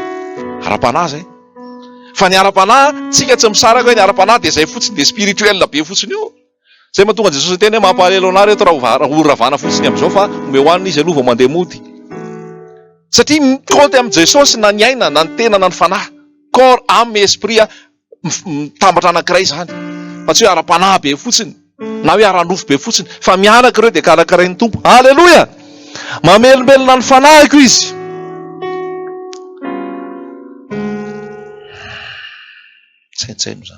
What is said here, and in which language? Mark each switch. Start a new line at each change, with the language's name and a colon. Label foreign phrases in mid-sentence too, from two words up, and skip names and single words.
Malagasy: Ara-panahy zay. Fa ny ara-panahy, tsika tsy misaraka hoe ny ara-panahy dia zay fotsiny dia spirituel be fotsiny io. Zay mahatonga Jesosy teny hoe mampalelo anareo eto raha horavana fotsiny amin'izao fa omeo hoanina izy aloha vao mandeha mody. Satria mikaoty amin'ny Jesosy na ny aina, na ny tena, na ny fanahy.
French: Corps, âme et esprit
Malagasy: mitambatra anankiray zany. Fa tsy hoe ara-panahy be fotsiny, na hoe ara-nofo be fotsiny, fa miaraka ireo dia karakarain'ny tompo. Halleluja. Mamelombelona ny fanahiko izy. Tsaitsaino zany.